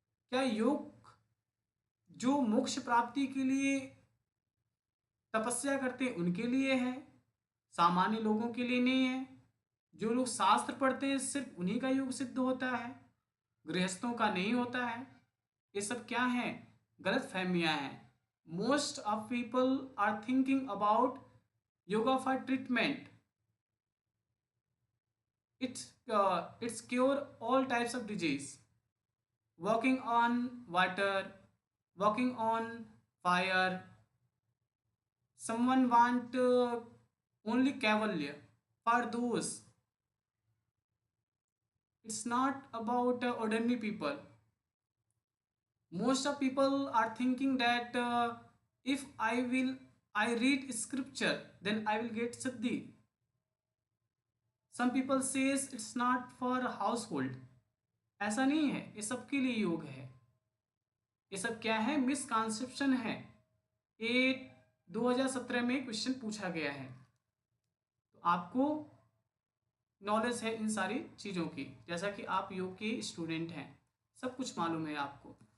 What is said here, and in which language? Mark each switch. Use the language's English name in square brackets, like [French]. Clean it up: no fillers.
[Hindi] क्या योग जो मोक्ष प्राप्ति के लिए तपस्या करते हैं उनके लिए है, सामान्य लोगों के लिए नहीं है? जो लोग शास्त्र पढ़ते हैं सिर्फ उन्हीं का योग सिद्ध होता है, गृहस्थों का नहीं होता है। ये सब क्या है? गलत फहमियाँ हैं। [English] Most of people are thinking about yoga for treatment. It's cure all types of disease. Walking on water, walking on fire. Someone want only cavalry for those. It's not about ordinary people. Most of people are thinking that if I read scripture, then I will get siddhi. Some people says it's not for household. [Hindi] ऐसा नहीं है, ये सबके लिए योग है। ये सब क्या है? मिसकॉन्सेप्शन है। ये 2017 में क्वेश्चन पूछा गया है, तो आपको नॉलेज है इन सारी चीज़ों की, जैसा कि आप योग के स्टूडेंट हैं, सब कुछ मालूम है आपको।